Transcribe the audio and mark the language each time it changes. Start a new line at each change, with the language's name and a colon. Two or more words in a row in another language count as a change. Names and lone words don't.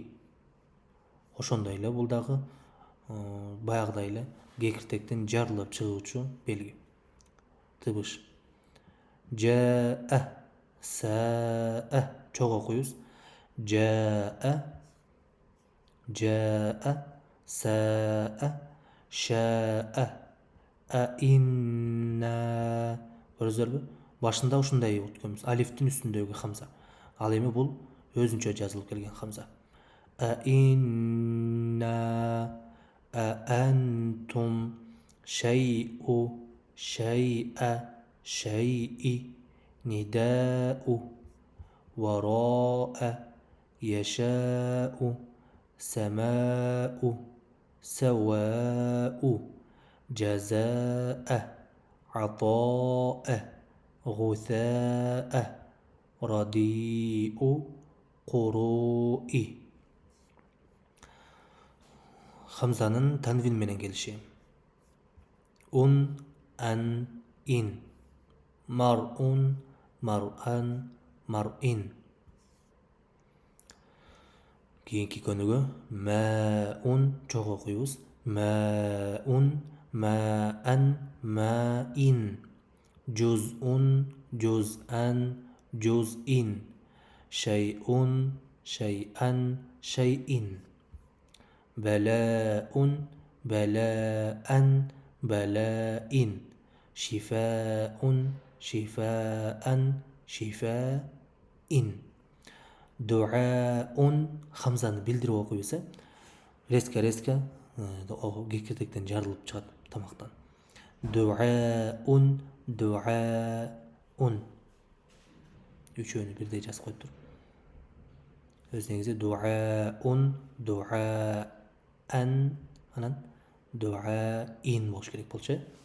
Kyrgyz: Ошондой эле бул дагы баягыдай эле кекиртектин жарылып чыгуучу белги. Тыбыш. Жаа, саа. Чоң окуйбуз. Жаа, жаа,
Arabic: ساء، شاء، إنّ.
Kyrgyz: Көрдүңүзбү? Башында ушундай өткөнбүз. Алифтин үстүндөгү хамза. Ал эми бул өзүнчө жазылып келген хамза.
Arabic: إنّ، أنتم, شيءُ، شيءً, шай'i, نداء وراء يشاء سماء سواء جزاء عطاء غثاء رديء قروء.
Kyrgyz: Хамзанын танвин менен келиши. Ан, ин.
Arabic: مرءٌ، مرءً, мар'ин.
Kyrgyz: Кийинки көнүгө маун чогуу окуйбуз.
Arabic: ماءٌ، ماءً، ماءٍ. جزءٌ، جزءًا، جزءٍ. شيءٌ، شيئًا، شيءٍ. بلاءٌ، بلاءً، بلاءٍ. شفاءٌ، شفاءً، شفاءٍ.
Kyrgyz: Дуаун хамзаны билдирип окуйбуз. Резко кекиртектен жарылып чыгат тамактан.
Arabic: دعاءٌ، دعاءٌ.
Kyrgyz: Үчөөнү бирдей жазып коюптур. Өз негизи
Arabic: دعاءٌ، دعاءً,
Kyrgyz: анан дуаин болуш керек болчу.